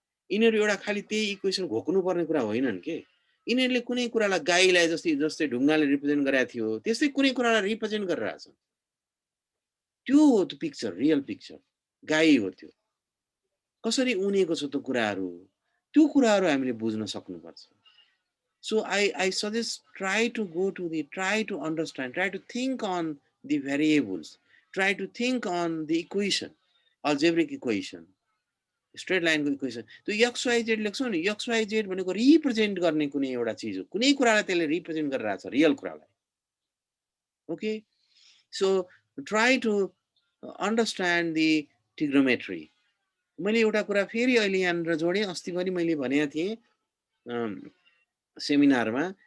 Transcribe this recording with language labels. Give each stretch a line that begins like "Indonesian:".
Nepali: यिनीहरू एउटा खालि त्यही इक्वेसन घोक्नुपर्ने कुरा होइनन् के। यिनीहरूले कुनै कुरालाई गाईलाई जस्तै ढुङ्गाले रिप्रेजेन्ट गरेको थियो, त्यस्तै कुनै कुरालाई रिप्रेजेन्ट गरिरहेछ। त्यो हो त्यो पिक्चर, रियल पिक्चर। गाई हो त्यो। कसरी उनेको छ त्यो कुराहरू, त्यो कुराहरू हामीले बुझ्न सक्नुपर्छ।
English: So I suggest try to understand, try to think on the variables, try to think on the equation, algebraic equation, straight line equation.
Nepali: त्यो XYZ लेख्छौ नि, XYZ भनेको रिप्रेजेन्ट गर्ने कुनै एउटा चिज हो, कुनै कुरालाई त्यसले रिप्रेजेन्ट गरिरहेछ, रियल कुरालाई।
English: Okay, so try to understand the trigonometry.
Nepali: मैले एउटा कुरा फेरि अहिले यहाँनिर जोडेँ, अस्ति पनि मैले भनेको थिएँ सेमिनारमा।